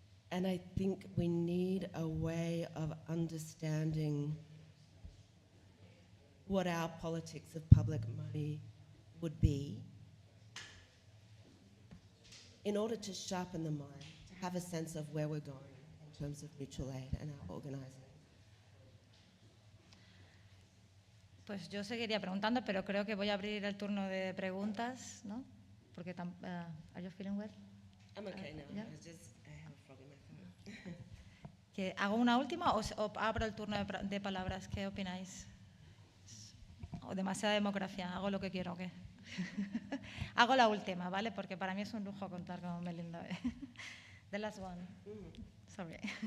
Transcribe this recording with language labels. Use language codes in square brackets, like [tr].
[en] And I think we need a way of understanding what our politics of public money would be in order to sharpen the mind, to have a sense of where we're going in terms of mutual aid and our organizing. [es] Pues yo seguiría preguntando, pero creo que voy a abrir el turno de preguntas, ¿no? Porque [en] are you feeling well? I'm okay now. Yeah. I have a frog in my throat. [es] ¿Que ¿Hago una última o abro el turno de palabras? ¿Qué opináis? ¿O demasiada democracia? ¿Hago lo que quiero o qué? Hago la última, ¿vale? Porque para mí es un lujo contar con Melinda. [en] The last one. Sorry.